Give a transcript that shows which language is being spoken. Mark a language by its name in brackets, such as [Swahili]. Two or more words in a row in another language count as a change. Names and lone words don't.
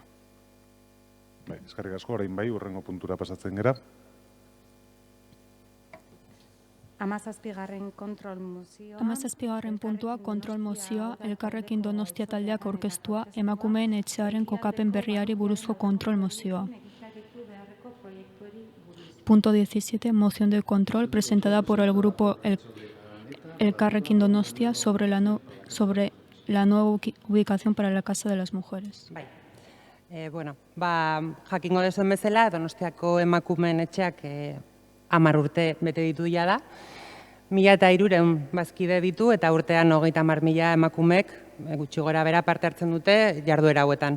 [Basque] Bai, eskerrik asko, orain bai, urrengo puntura pasatzen gera. 17. kontrol mozioa. 17. puntua kontrol mozioa Elkarrekin Donostia taldeak aurkeztua emakumeen etxearen kokapen berriari buruzko kontrol mozioa. [Spanish] Punto 17. Moción de control presentada por el grupo Elkarrekin Donostia sobre la nueva ubicación para la Casa de las Mujeres. [Basque] Bueno, jakingo dezuen bezala, Donostiako emakumeen etxeak 10 urte bete ditu da. 1.300 bazkide ditu eta urtean 30.000 emakumek gutxi gora bera parte hartzen dute jarduera hauetan.